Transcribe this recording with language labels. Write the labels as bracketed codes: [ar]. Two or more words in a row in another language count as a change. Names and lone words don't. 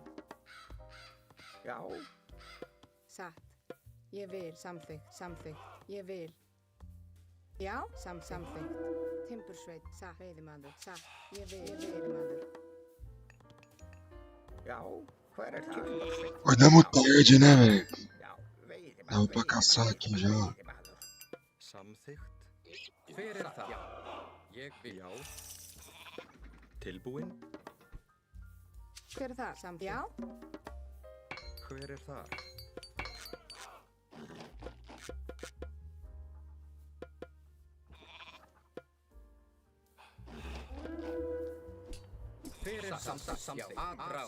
[is] Já, Satt. Ég vil. Samþykkt. Ég vil. Já. Samþykkt. Timbursveit, satt, veiðimaður, satt, ég veiðimaður. Já, hver Timbursveit? [pt] Acordamos tarde, né, velho? [is] Já, veiðimaður. [pt] Dava pra caçar aqui já. [is] Veiðimaður. Samþykkt. Hver það? Já. Ég vil. Já. Tilbúin. Hver það? Samt, já? Hver það? Hver það? Samt. Atrás.